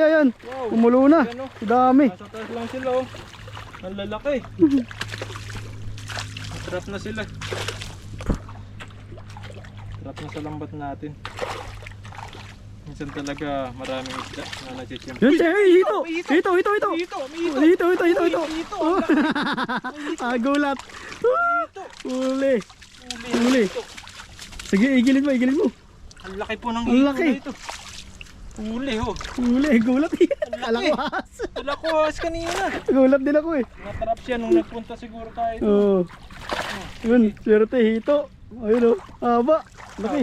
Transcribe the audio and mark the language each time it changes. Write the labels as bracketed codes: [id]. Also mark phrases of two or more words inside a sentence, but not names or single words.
[tl] Umulo na. Ayan, oh. Ang dami. Nasa taas lang sila oh. Ang lalaki. Trap na sila. Trap na sa lambat natin. Minsan talaga maraming isda na nachichimp. Yun, hito! Hito! Hito! Hito! Hito! Hito! Hito! Hito! Hito! Hito! Hito! Ah, gulat! Hito! Huli! Huli! Huli. Hito! Sige, igilid mo, igilid mo. Ang laki po ng Ang hito laki. na ito. Huli ho. Huli, gulat. Ang Kala laki. ko ahas. Wala ko as kanina. Gulat din ako eh. Natrap siya nung nagpunta siguro tayo. Oo. Yun, swerte, hito. Ayun o, haba. Laki.